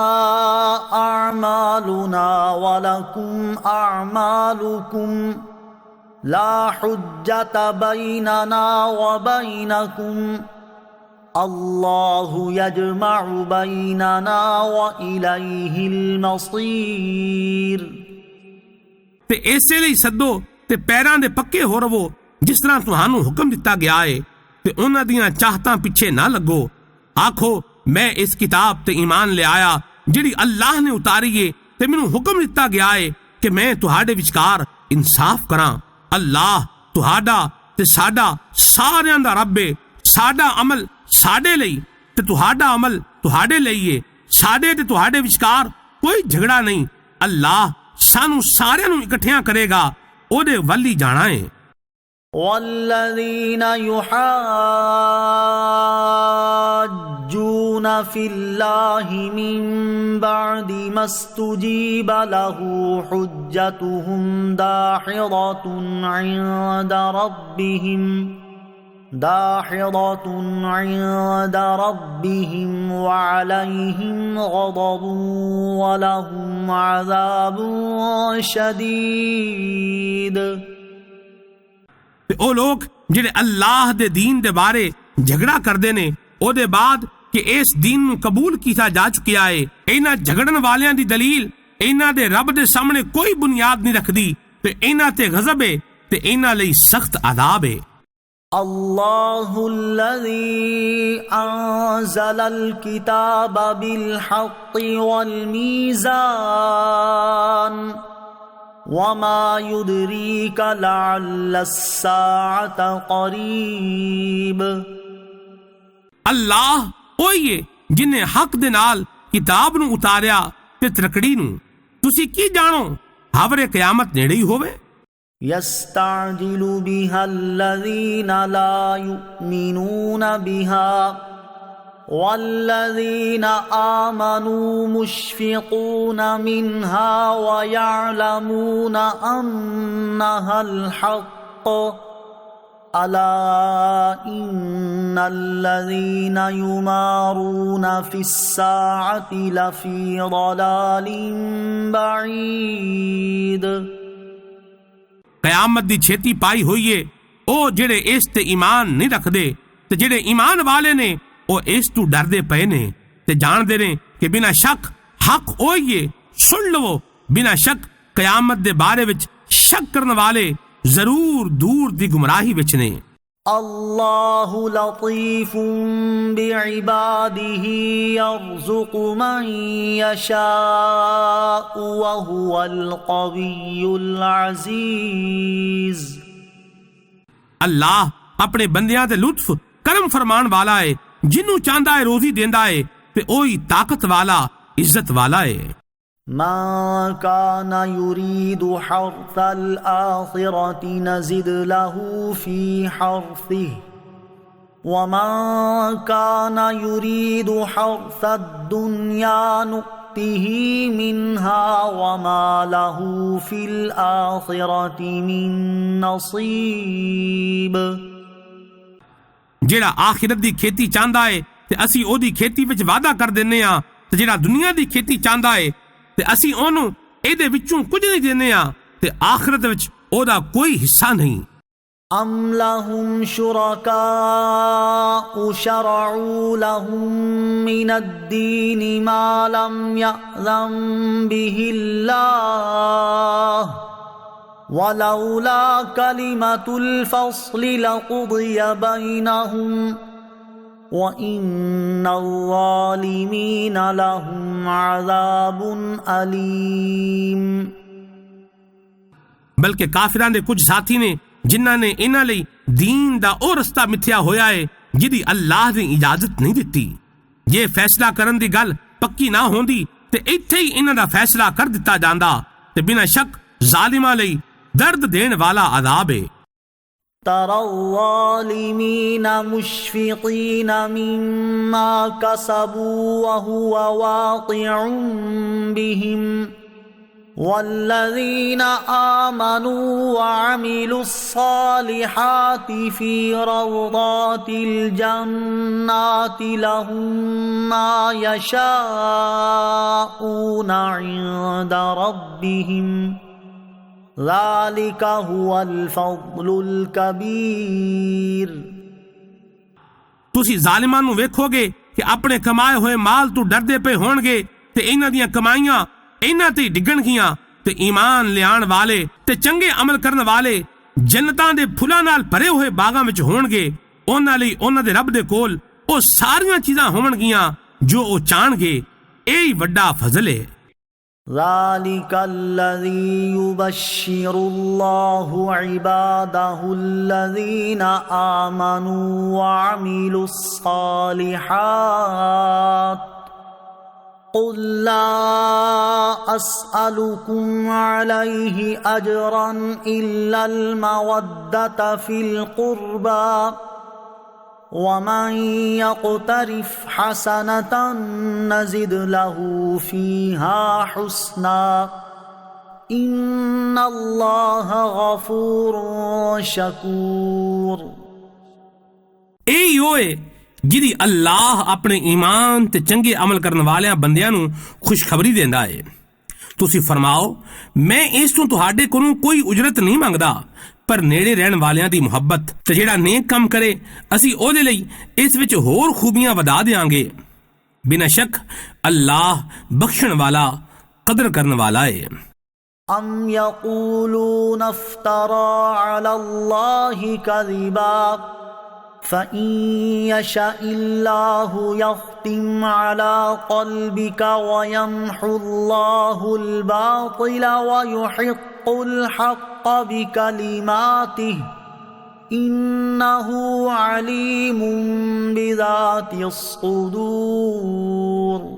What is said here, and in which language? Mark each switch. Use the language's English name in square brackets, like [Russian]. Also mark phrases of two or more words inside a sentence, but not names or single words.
[Arabic] اعمالنا ولکم اعمالکم لا حجت بیننا وبینکم اللہ یجمع بیننا وإلیہ المصیر۔ [Punjabi] تے ایسے ਲਈ ਸੱਦੋ ਤੇ ਪੈਰਾਂ ਦੇ ਪੱਕੇ ਹੋ ਰਵੋ ਜਿਸ ਤਰ੍ਹਾਂ ਤੁਹਾਨੂੰ ਹੁਕਮ ਦਿੱਤਾ ਗਿਆ ਹੈ ਤੇ ਉਹਨਾਂ ਦੀਆਂ ਚਾਹਤਾਂ ਪਿੱਛੇ ਨਾ ਲੱਗੋ। ਆਖੋ ਮੈਂ ਇਸ ਕਿਤਾਬ ਤੇ ਈਮਾਨ ਲਿਆਇਆ ਜਿਹੜੀ ਅੱਲਾਹ ਨੇ ਉਤਾਰੀ ਏ ਤੇ ਮੈਨੂੰ ਹੁਕਮ ਦਿੱਤਾ ਗਿਆ ਹੈ ਕਿ ਮੈਂ ਤੁਹਾਡੇ ਵਿਚਕਾਰ ਇਨਸਾਫ ਕਰਾਂ। ਅੱਲਾਹ ਤੁਹਾਡਾ ਤੇ ਸਾਡਾ ਸਾਰਿਆਂ ਦਾ ਰੱਬ ਏ। ਸਾਡਾ ਅਮਲ ਸਾਡੇ ਲਈ ਤੇ ਤੁਹਾਡਾ ਅਮਲ ਤੁਹਾਡੇ ਲਈ ਏ। ਸਾਡੇ ਤੇ ਤੁਹਾਡੇ ਵਿਚਕਾਰ ਕੋਈ ਝਗੜਾ ਨਹੀਂ। ਅੱਲਾਹ ਸਾਨੂੰ ਸਾਰਿਆਂ ਨੂੰ ਇਕੱਠਿਆਂ ਕਰੇਗਾ। ਉਹਦੇ ਵੱਲ ਹੀ ਜਾਣਾ ਏ۔ [Arabic] والذین یحاجون فی اللہ من بعد ما استجیب له حجتهم داحضۃ عند ربهم وعلیہم غضب ولہم عذاب شدید۔ [Punjabi] او لوگ جڑے اللہ دے دین دے بارے جھگڑا کردے نے او دے بعد کہ اس دین نو قبول کیتا جا چکیا ہے، اینا جھگڑن والیاں دی دلیل اینا دے رب دے سامنے کوئی بنیاد نہیں رکھدی تے اینا تے غضب ہے تے اینا لئی سخت عذاب ہے۔ [Arabic] اللہ الذی انزل الکتاب بالحق والمیزان وما يدريك لعل الساعة قریب۔ [Punjabi] اللہ اوہی ہے جن نے حق دے نال کتاب نو اتاریا تے ترکڑی نو، تسی کی جانو خبرے قیامت نیڑے ہی ہوئے۔ [Arabic] يستعجل بها الذين لا يؤمنون بها والذين آمنوا مشفقون منها ويعلمون أنها الحق ألا إن الذين يمارون في الساعة لفي ضلال بعيد۔ [Punjabi] قیامت دی چھیتی پائی ہوئی ہے او جڑے اس تے ایمان نہیں رکھ دے تے جڑے ایمان والے نے او اس تو ڈر دے پے نے تے جان دے نے کہ بنا شک حق اوہی ہے۔ سن لو بنا شک قیامت دے بارے وچ شک کرنے والے ضرور دور دی گمراہی وچ نے۔ [Arabic] اللہ لطیف بعباده یرزق من یشاء وهو القوی العزیز۔ [Punjabi] اللہ اپنے بندیاں تے لطف کرم فرمان والا ہے، جنوں چاہندا ہے روزی دیندا ہے تے اوہی طاقت والا عزت والا ہے۔ [Arabic] من كان يريد حرث الآخرة نزد له في حرثه ومن كان يريد حرث الدنيا نؤته منها وما له في الآخرة من نصيب۔ [Punjabi] جیڑا آخرت دی کھیتی چاہندا ہے تے اسی او دی کھیتی وچ وعدہ کر دینے ہاں تے جیڑا دنیا دی کھیتی چاہندا ہے تے اسی اونوں اے دے وچوں کچھ نہیں دینے ہاں تے آخرت وچ او دا کوئی حصہ نہیں۔ [Arabic] ام لهم شرکاء شرعوا لهم من الدین ما لم یأذن به اللہ ولولا کلمۃ الفصل لقضی بینہم وَإِنَّ الظَّالِمِينَ لَهُمْ عَذَابٌ أَلِيمٌ۔ [Punjabi] بلکہ کافراں دے کچھ ساتھی نے جنہاں نے انہاں لئی دین دا او رستہ متھیا ہویا ہے جدی اللہ نے اجازت نہیں دتی۔ یہ فیصلہ کرن دی گل پکی نہ ہوندی تے ایتھے ہی انہاں دا فیصلہ کر دتا جاندا تے بنا شک ظالماں لئی درد دین والا عذاب ہے۔ [Arabic] ترى الظالمين مشفقين مما كسبوا وهو واقع بهم والذين آمنوا وعملوا الصالحات في روضات الجنات لهم ما يشاءون عند ربهم ذلك هو الفضل الكبير۔ [Punjabi] تسی ظالمان نو ویکھو گے کہ اپنے کمائے ہوئے مال تو ڈردے پہ ہون گے تے انہاں دیاں کمائیاں انہاں تے ڈگن گیاں تے ایمان لیان والے تے چنگے عمل کرن والے جنتاں دے پھلاں نال بھرے ہوئے باغاں وچ ہون گے۔ انہاں لئی انہاں دے رب دے کول او ساریاں چیزاں ہون گیاں جو او چاہن گے، ایہی وڈا فضل ہے۔ [Arabic] ذلك الذي يبشر الله عباده الذين آمنوا وعملوا الصالحات قل لا أسألكم عليه أجرا إلا المودة في القربى ومن يقترف حسنة نزد له فيها حسنا إن الله غفور شكور۔ [Punjabi] اے ہوئے جدی اللہ اپنے ایمان تے چنگے عمل کرن والیاں بندیاں نو خوشخبری دیندا ہے۔ تسی فرماؤ میں اس تو تہاڈے کولوں کوئی اجرت نہیں منگدا، پر نیڑے رہن والیاں دی محبت تے جیڑا نیک کم کرے اسی او دے لئی اس وچ ہور خوبیاں ودا دیاں گے۔ بنا شک اللہ بخشن والا قدر کرن والا ہے۔ [Arabic] ام یقولون افترى على الله كذبا فإن يشاء الله يختم على قلبك ويمحو الله الباطل ويحق الحق بكلماته إنه عليم بذات الصدور۔